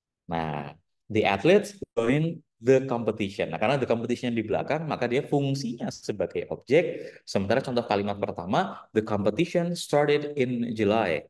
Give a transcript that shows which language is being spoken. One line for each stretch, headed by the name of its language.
English: Nah, the athletes join the competition.
Indonesian: Nah, karena
English: the competition
Indonesian: di belakang, maka dia fungsinya sebagai objek. Sementara contoh kalimat pertama,
English: the competition started in July.